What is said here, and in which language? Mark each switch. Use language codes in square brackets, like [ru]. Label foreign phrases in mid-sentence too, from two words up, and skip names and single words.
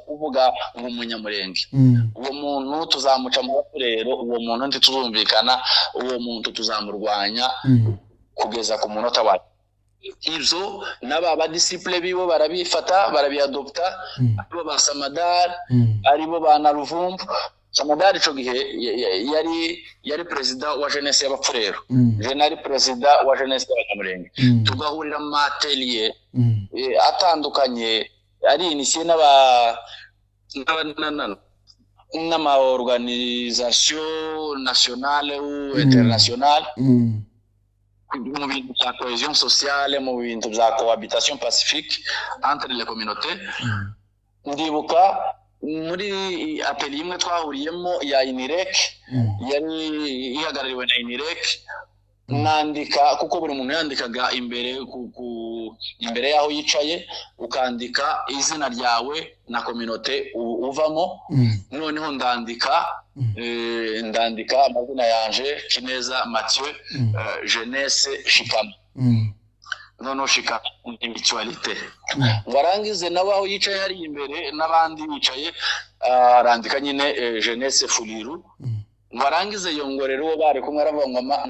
[rw] kuvuga ngo umunyamurenge uwo muntu tuzamuca mu bapurero uwo muntu ntituzumvikana uwo muntu tuzamurwanya kugeza ku munota wa ivyo n'aba disciple bibo barabifata barabiadopta abo ba Samadar aribo bana Ruvumbu Samadar ico gihe yari president wa jeunesse y'abapfurero je nari president wa jeunesse y'abanyamurenge tugahurira mu atelier atandukanye ari initié n'ama [fr] organisation nationale ou internationale [rw] mu bintu bya [fr] cohésion sociale [rw] mu bintu bya [fr] cohabitation pacifique entre les communautés [rw] ndibuka muri atelier imwe twahuriyemo ya INIREC yari ihagarariwe na INIREC nandika kuko buri muntu yandikaga imbere yaho yicaye ukandika izina ryawe na communauté uvamo noneho ndandika amazina yanje Kineza Mathieu jeunesse Shikama noneho Shikama individualité warangize nawe aho yicaye hari imbere n'abandi bicaye arandika nyine jeunesse Fuliru warangize yongorero uwo bari kumwe aravuga